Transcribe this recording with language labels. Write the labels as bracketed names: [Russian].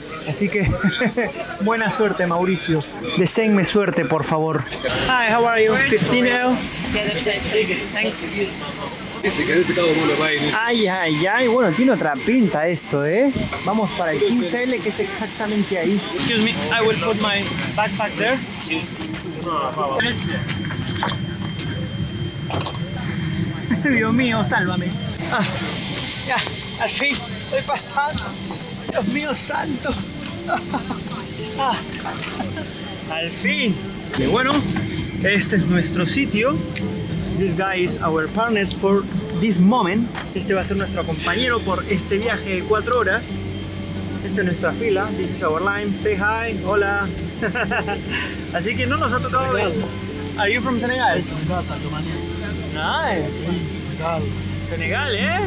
[Spanish] Así que buena suerte, Mauricio. Deseenme suerte, por favor. [English] Hi, how are you? 15 now? Thanks. Ay, ay, ay. [Spanish] Bueno, tiene otra pinta esto, ¿eh? Vamos para el 15L, que es exactamente ahí. [English] Excuse me, I will put my backpack there. [Spanish] Dios mío, sálvame. Ya, al fin, estoy pasando. Dios mío santo. Al fin. Y bueno, este es nuestro sitio. [English] This guy is our partner for this moment. [Spanish] Este va a ser nuestro compañero por este viaje de 4 horas. Esta es nuestra fila. [English] This is our line. Say hi. [Spanish] Hola. Así que no nos ha tocado ver. [English] Are you from Senegal? [Spanish] Senegal, Sadio Mané. [English] Nice. Senegal. [Spanish] Senegal, ¿eh?